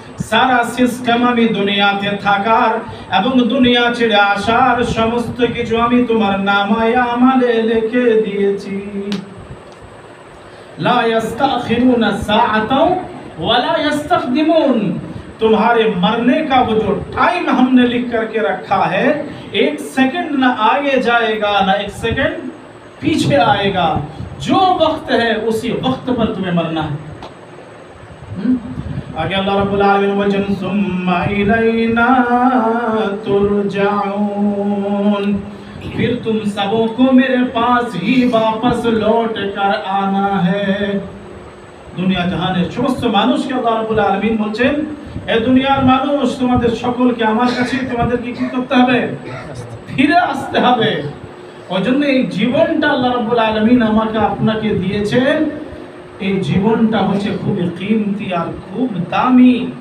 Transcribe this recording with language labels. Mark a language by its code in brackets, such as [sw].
[bn] সারা system আমি দুনিয়াতে থাকার এবং দুনিয়া ছেড়ে আসার সমস্ত কিছু আমি তোমার নামায়ে আমালে লিখে দিয়েছি। [ar] লা ইস্তাখিরুনা সাআতাও ওয়া লা ইস্তাকদিমুন। [hi] तुम्हारे मरने का वो जो टाइम हमने लिख करके रखा है, 1 सेकंड ना आगे जाएगा ना 1 सेकंड पीछे आएगा। जो वक्त है उसी वक्त पर तुम्हें मरना है। आगे अल्लाह रब्बुल आलमीन वजन [ar] सुम्मा इलैना तुरजाऊन, [hi] फिर तुम सबों को मेरे पास ही वापस लौट कर आना है। [bn] দুনিয়া জাহানের সমস্ত মানুষকে আল্লাহ রাব্বুল আলামিন বলছেন, এ দুনিয়ার মানুষ তোমাদের সকলকে আমার কাছে তোমাদেরকে কি করতে হবে? ফিরে আসতে হবে। ওইজন্য এই জীবনটা আল্লাহ রাব্বুল আলামিন আমাকে আপনাকে দিয়েছেন, এই জীবনটা হচ্ছে খুব কিমতি আর খুব দামি।